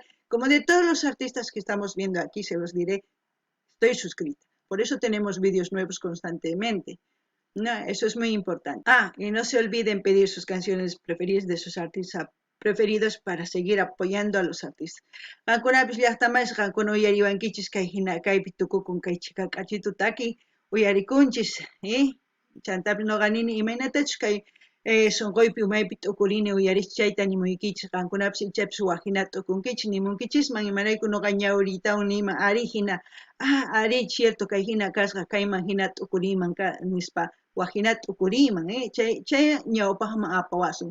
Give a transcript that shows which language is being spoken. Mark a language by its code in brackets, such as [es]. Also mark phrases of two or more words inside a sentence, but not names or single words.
[es] Como de todos los artistas que estamos viendo aquí, se los diré, estoy suscrita. Por eso tenemos vídeos nuevos constantemente. No, eso es muy importante. Y no se olviden pedir sus canciones preferidas de sus artistas preferidos para seguir apoyando a los artistas. [qu] Qankunapis llaqtamasqa qankuna uyariwankichis kay hina kaypi tukukun kay chika k'achitutaki uyarikunchis, chantapis noqa nini imaynatachus kay sunquypi umaypi t'ukurini uyarichis chayta nimuykichis qankunapis ichapis wajinata t'ukunkichis nimunkichisman imarayku noqa ñawritawan nima ari hina ari cierto kay hina kasqa kayman hina t'ukuriman nispa wajinata t'ukuriman chay ñawpaqman apawasun.